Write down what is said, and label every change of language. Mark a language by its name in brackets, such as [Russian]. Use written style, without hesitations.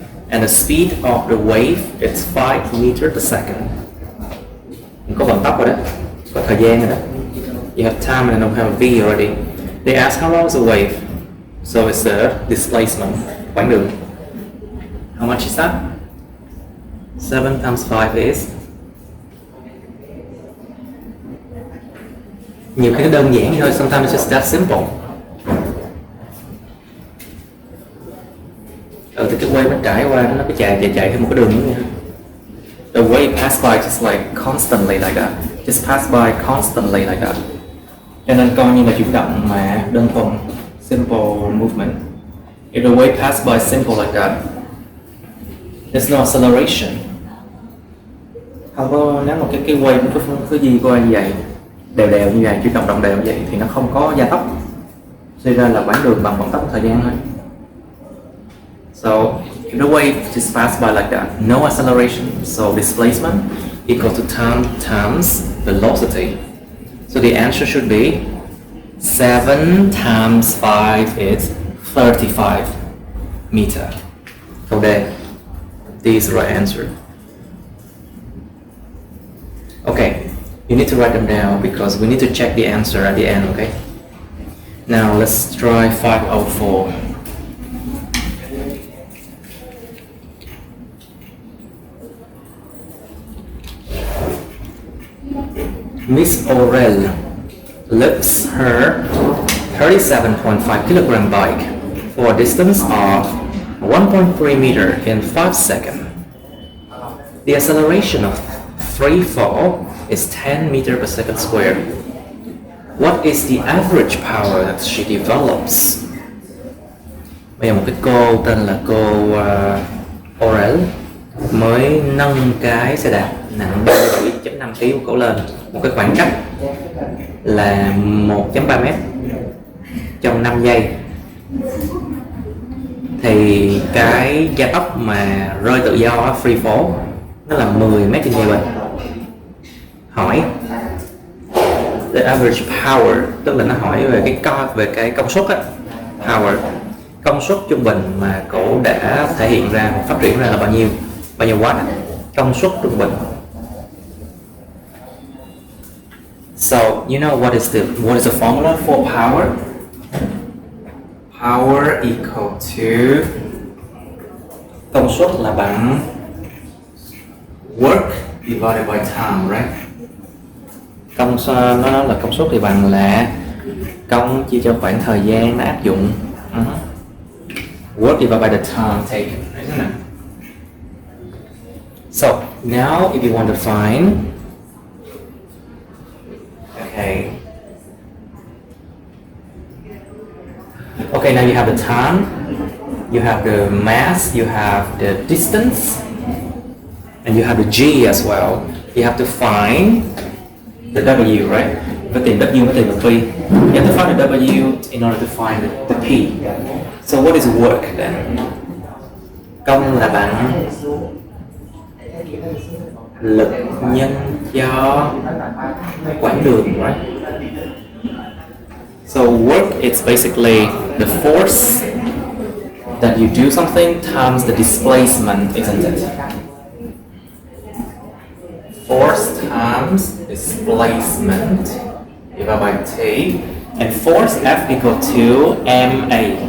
[English] And the speed of the wave is 5 meters per second. [Vietnamese] Mình có vận tốc rồi đó, có thời gian rồi đó. [English] You have time and don't have a v already. They ask how long is the wave, so it's the displacement, [Vietnamese] quãng đường. [English] How much is that? 7 times 5 is. [Vietnamese] Nhiều cái đơn giản thôi, [English] sometimes it's just that simple. [Vietnamese] Thì cái wave nó trải qua nó cứ chạy theo một cái đường nữa nha. [English] The wave pass by just like constantly like that. Just pass by constantly like that. [Vietnamese] Cho nên coi như là chuyển động mà đơn thuần, [English] simple movement. If the wave pass by simple like that, there's no acceleration. [Vietnamese] Không có, nếu mà cái wave nó cứ đi qua như vậy, đều như vậy, chuyển động đồng đều như vậy thì nó không có gia tốc. Suy ra là quãng đường bằng vận tốc thời gian thôi. [English] So if the wave just pass by like that, no acceleration, so displacement equal to time times velocity. So the answer should be 7 times 5 is 35 meter. [Vietnamese] Câu D. [English] D is the right answer. Okay, you need to write them down because we need to check the answer at the end, okay? Now let's try 504. Miss Aurel lifts her 37.5 kilogram bike for a distance of 1.3 meter in 5 seconds. The acceleration of free fall is 10 meter per second squared. What is the average power that she develops? [Vietnamese] Bây giờ một cái cô tên là cô Aurel mới nâng cái xe đạp nặng 7.5 kg của cổ lên một cái khoảng cách là 1.3 m trong 5 giây thì cái gia tốc mà rơi tự do [English] free fall [Vietnamese] nó là 10 m trên giây bình. Hỏi [English] the average power, [Vietnamese] tức là nó hỏi về cái công suất á, power, công suất trung bình mà cổ đã thể hiện ra, phát triển ra là bao nhiêu watt, công suất trung bình. [English] So you know what is the formula for power? Power equal to [Vietnamese] công suất là bằng [English] work divided by time, right? [Vietnamese] Nó là công suất thì bằng là công chia cho khoảng thời gian nó áp dụng. [English] Work divided by the time taken, isn't it? So now if you want to find, okay, now you have the time, you have the mass, you have the distance, and you have the g as well. You have to find the w, right? [Vietnamese] Phải tìm w mới tìm được p. [English] You have to find the w in order to find the p. So what is work then? [Vietnamese] Công là bằng lực nhân cho quãng đường, [English] right? So work is basically the force that you do something times the displacement, isn't it? Force times displacement divided by t, and force F equal to ma.